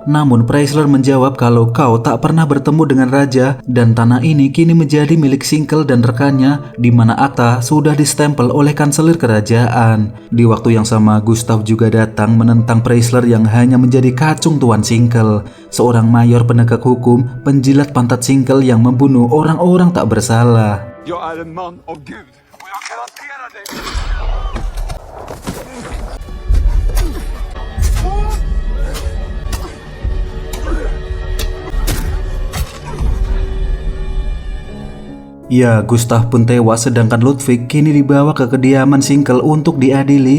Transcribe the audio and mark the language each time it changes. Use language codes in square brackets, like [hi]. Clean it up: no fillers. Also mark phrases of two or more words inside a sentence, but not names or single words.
[id] Namun Preisler menjawab kalau kau tak pernah bertemu dengan raja dan tanah ini kini menjadi milik Sinkel dan rekannya, di mana akta sudah distempel oleh Kanselir kerajaan. Di waktu yang sama, Gustav juga datang menentang Preisler yang hanya menjadi kacung Tuan Sinkel, seorang mayor penegak hukum, penjilat pantat Sinkel yang membunuh orang-orang tak bersalah. [sv] Jag är en man av Gud och jag garanterar dig. [id] Ya, Gustav pun tewas sedangkan Ludwig kini dibawa ke kediaman Sinkel untuk diadili.